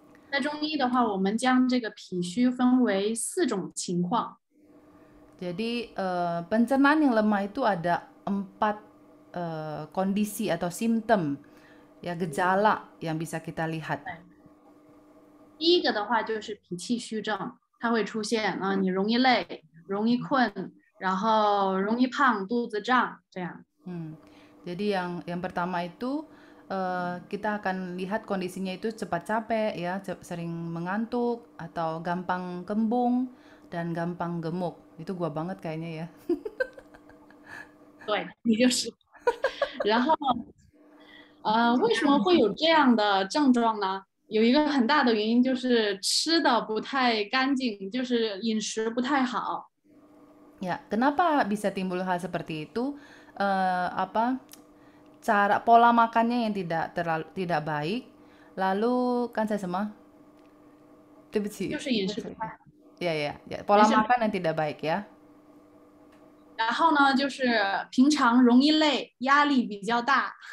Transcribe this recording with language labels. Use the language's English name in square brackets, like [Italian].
[Chinese] 在中医的话，我们将这个脾虚分为4种情况。 [Indonesian] Jadi pencernaan yang lemah itu ada 4 kondisi atau simptom ya gejala yang bisa kita lihat. [Chinese] 第一个的话就是脾气虚症，它会出现你容易累、容易困，然后容易胖、肚子胀这样。 [Indonesian] Jadi yang pertama itu kita akan lihat kondisinya itu cepat capek ya, sering mengantuk atau gampang kembung dan gampang gemuk. Itu gua banget kayaknya ya. [Chinese] 对，你就是。然后为什么会有这样的症状呢？有一个很大的原因就是吃的不太干净，就是饮食不太好。 [Indonesian] Ya, kenapa bisa timbul hal seperti itu? Apa cara pola makannya yang tidak baik, lalu kan saya sama, [Chinese] 对不起，就是饮食不太好。 [Indonesian] ya, pola makan yang tidak baik ya. [Chinese] 然后呢，就是平常容易累，压力比较大。